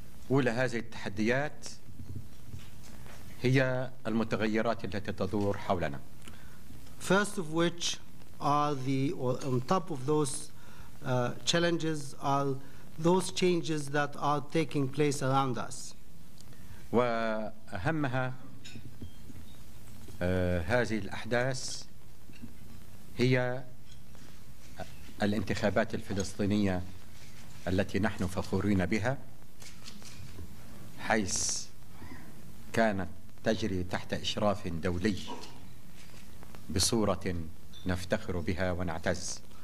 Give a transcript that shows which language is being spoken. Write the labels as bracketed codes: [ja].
[ar] أولى هذه التحديات هي المتغيرات التي تدور حولنا. [en] First of which are or on top of those challenges are those changes that are taking place around us. [ar] وأهمها هذه الأحداث هي الانتخابات الفلسطينية التي نحن فخورين بها حيث كانت تجري تحت إشراف دولي بصورة نفتخر بها ونعتز.